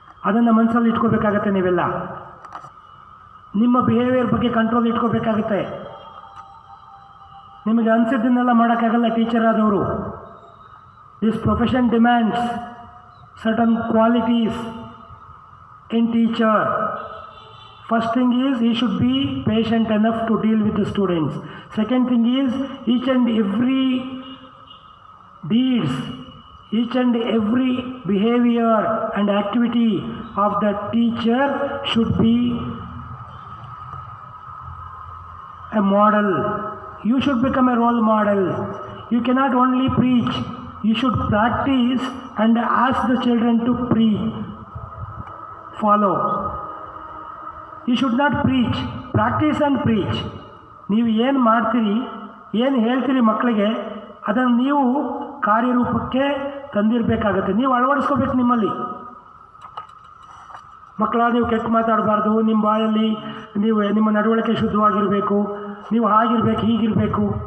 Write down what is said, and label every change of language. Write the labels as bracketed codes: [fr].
[kn] ಅದನ್ನು ಮನಸ್ಸಲ್ಲಿ ಇಟ್ಕೋಬೇಕಾಗತ್ತೆ. ನೀವೆಲ್ಲ ನಿಮ್ಮ ಬಿಹೇವಿಯರ್ ಬಗ್ಗೆ ಕಂಟ್ರೋಲ್ ಇಟ್ಕೋಬೇಕಾಗುತ್ತೆ. ನಿಮಗೆ ಅನಿಸಿದ್ದನ್ನೆಲ್ಲ ಮಾಡೋಕ್ಕಾಗಲ್ಲ ಟೀಚರ್ ಆದವರು. [en] This profession demands certain qualities in teacher. First thing is he should be patient enough to deal with the students. Second thing is each and every deeds, each and every behavior and activity of the teacher should be a model. You should become a role model. You cannot only preach, you should practice and ask the children to follow. You should not preach, practice and preach. [kn] ನೀವು ಏನು ಮಾಡ್ತೀರಿ, ಏನು ಹೇಳ್ತೀರಿ ಮಕ್ಕಳಿಗೆ, ಅದನ್ನು ನೀವು ಕಾರ್ಯರೂಪಕ್ಕೆ ತಂದಿರಬೇಕಾಗತ್ತೆ. ನೀವು ಅಳವಡಿಸ್ಕೋಬೇಕು ನಿಮ್ಮಲ್ಲಿ. ಮಕ್ಕಳ ನೀವು ಕೆಟ್ಟ ಮಾತಾಡಬಾರ್ದು, ನಿಮ್ಮ ಬಾಯಲ್ಲಿ ನಿಮ್ಮ ನಡವಳಿಕೆ ಶುದ್ಧವಾಗಿರಬೇಕು, ನೀವು ಹಾಗಿರಬೇಕು ಹೀಗಿರಬೇಕು.